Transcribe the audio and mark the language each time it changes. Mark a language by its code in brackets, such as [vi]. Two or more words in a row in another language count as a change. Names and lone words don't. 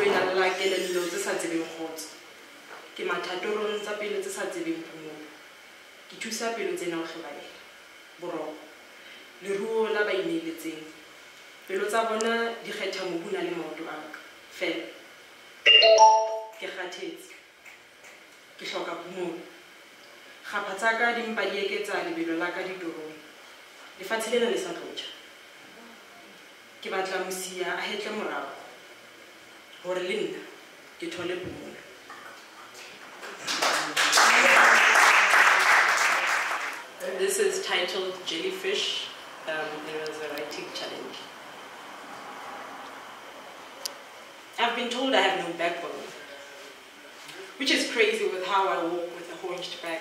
[st] e nalalla kelello tse sa tsebeng kgotso ke mathatorong tsa pelo tse sa tsebeng phomolo ke thusa pelo tsena go tlhobaela boroko leruo la ba ineletseng pelo tsa bona di kgetha mobuna le maoto a ka fela ke kgathetse ke hloka phomolo Gapa tsa ka di mpa di eketsa lebelo la ka ditorong. Lefatshe lena le sa tlotja. Ke batla mosia a hetle morao. Hore le nna ke thole phomolo. [en] This is titled Jellyfish. There was a writing challenge. I've been told I have no backbone, which is crazy with how I walk with a hunched back.